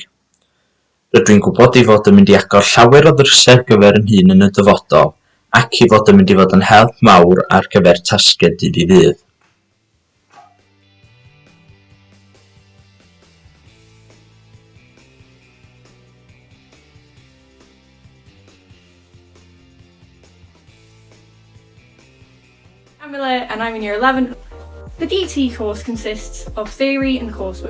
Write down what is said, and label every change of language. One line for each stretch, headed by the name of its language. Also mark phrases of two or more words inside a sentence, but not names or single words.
Welsh: Rydw i'n gwybod i fod yn mynd i agor llawer o ddrysau ar gyfer yn hun yn y dyfodol ac i fod yn mynd i fod yn help mawr ar gyfer tasgau dydd i ddydd.
English: I'm Miller and I'm in Year 11. The DT course consists of theory and coursework.